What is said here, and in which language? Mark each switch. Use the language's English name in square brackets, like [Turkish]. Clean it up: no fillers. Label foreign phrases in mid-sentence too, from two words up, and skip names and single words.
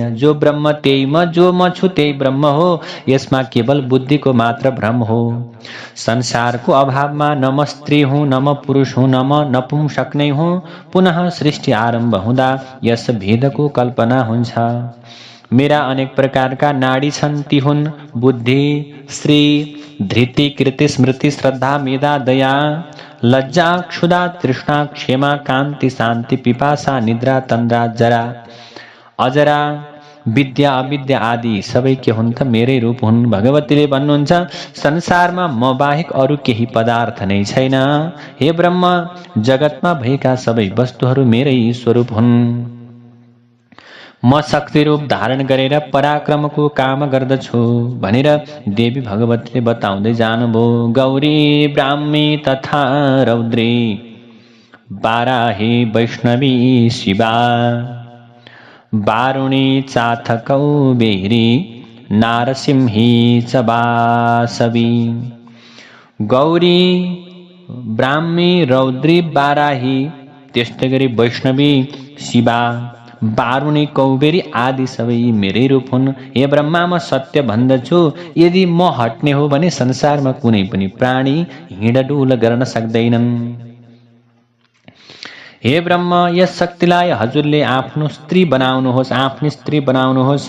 [Nepali] जो ब्रह्म त्यही म, जो म छु त्यही ब्रह्म हो। यसमा केवल बुद्धिको मात्र भ्रम हो। संसारको अभावमा न म स्त्री हुँ, न म पुरुष हुँ, न म नपुंसक नै हुँ। पुनः सृष्टि आरम्भ हुँदा यस भेदको कल्पना हुन्छ। मेरा अनेक प्रकारका नाडी छन्, ती हुन् बुद्धि, श्री, धृति, कृति, स्मृति, श्रद्धा, मेधा, दया, लज्जा, क्षुधा, तृष्णा, क्षेमा, कान्ति, शान्ति, पिपासा, निद्रा, तन्द्रा, जरा, अजरा, विद्या, अविद्या आदि सबै के हुन् त मेरै रूप हुन्। भगवतीले भन्नुहुन्छ, संसारमा म बाहेक अरू केही पदार्थ नै छैन। हे ब्रह्म, जगतमा भएका सबै वस्तुहरू मेरै स्वरूप हुन्। म शक्ति रूप धारण गरेर पराक्रमको काम गर्दछु भनेर देवी भगवतीले बताउँदै जानुभयो। [Sanskrit] गौरी, ब्राह्मी तथा रौद्री, बाराही, वैष्णवी, शिवा, वारुणी, चाथकौ, बेहरी, नारसिंही च वासवी। [Nepali] गौरी, ब्राह्मी, रौद्री, बाराही, त्यस्तै गरी वैष्णवी, शिवा, वारुणी, कौबेरी आदि सबै मेरै रूप हुन्। हे ब्रह्मा, म सत्य भन्दछु, यदि म हट्ने हो भने संसारमा कुनै पनि प्राणी हिँडडुल गर्न सक्दैनन्। हे ब्रह्म, यस शक्तिलाई हजुरले आफ्नो स्त्री बनाउनुहोस्, आफ्नी स्त्री बनाउनुहोस्।